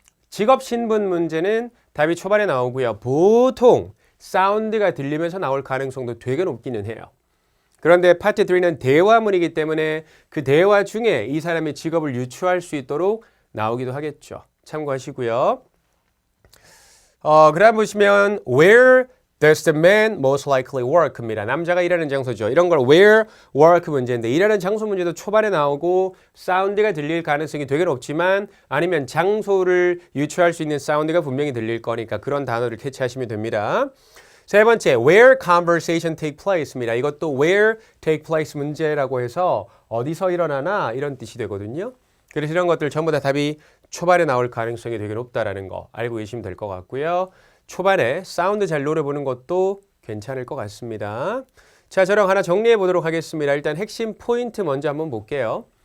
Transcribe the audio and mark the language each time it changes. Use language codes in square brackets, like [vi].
[ko] 직업 신분 문제는 답이 초반에 나오고요. 보통 사운드가 들리면서 나올 가능성도 되게 높기는 해요. 그런데 파트 3는 대화문이기 때문에 그 대화 중에 이 사람의 직업을 유추할 수 있도록 나오기도 하겠죠. 참고하시고요. [en] 그다음 보시면 where does the man most likely work입니다. [ko] 남자가 일하는 장소죠. 이런 걸 where work 문제인데 일하는 장소 문제도 초반에 나오고 사운드가 들릴 가능성이 되게 높지만 아니면 장소를 유추할 수 있는 사운드가 분명히 들릴 거니까 그런 단어를 캐치하시면 됩니다. [en] 세 번째, where conversation take place입니다. [ko] 이것도 where take place 문제라고 해서 어디서 일어나나 이런 뜻이 되거든요. 그래서 이런 것들 전부 다 답이 초반에 나올 가능성이 되게 높다라는 거 알고 계시면 될 것 같고요. 초반에 사운드 잘 노려보는 것도 괜찮을 것 같습니다. 자, 저랑 하나 정리해 보도록 하겠습니다. 일단 핵심 포인트 먼저 한번 볼게요.